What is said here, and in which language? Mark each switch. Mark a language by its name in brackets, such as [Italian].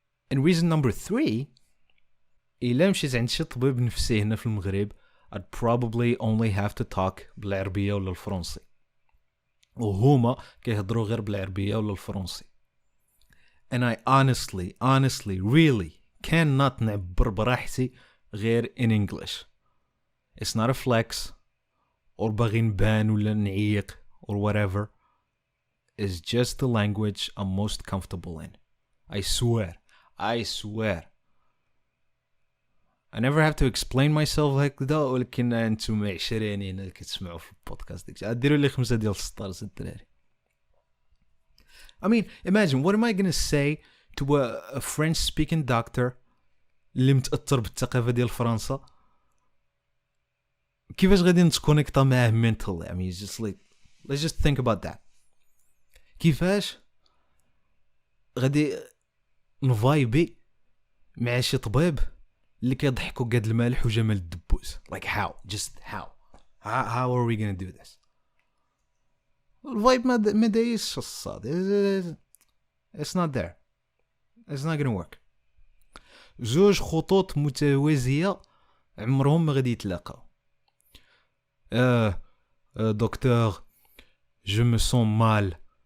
[English] And reason number 3, [Arabic] إلا مشيت عند شي طبيب نفسي هنا في المغرب, [English] I'd probably only have to talk [Arabic] بالعربية ولا الفرنسي. وهما كيهضروا غير بالعربية ولا الفرنسي. [English] And I honestly, really cannot [Arabic] نعبر براحتي غير [English] in English. It's not a flex or [Arabic] باغي نبان ولا نعيق [English] or whatever. It's just the language I'm most comfortable in. I swear. I never have to explain myself like that. [Arabic] ولكن انتم عشرينين اللي كتسمعوا في البودكاست ديك ديروا لي 5 ديال الستارز الدراري. [English] I mean, imagine, what am I gonna say to a French-speaking doctor [Arabic] اللي متأثر بالثقافة ديال فرنسا؟ كيفاش غادي نتكونيكتا معاه [English] mentally? I mean, just like, let's just think about that. [Arabic] كيفاش غادي نفايبي مع شي طبيب اللي كيضحكوا قاد المالح وجمال الدبوس؟ [English] Like how? Just how are we gonna do this? [Arabic] الفايب ما دايش الصاد. [English] It's not there. It's not gonna work. [Arabic] زوج خطوط متوازية عمرهم ما غادي يتلاقاو. [French] دكتور, je me sens mal.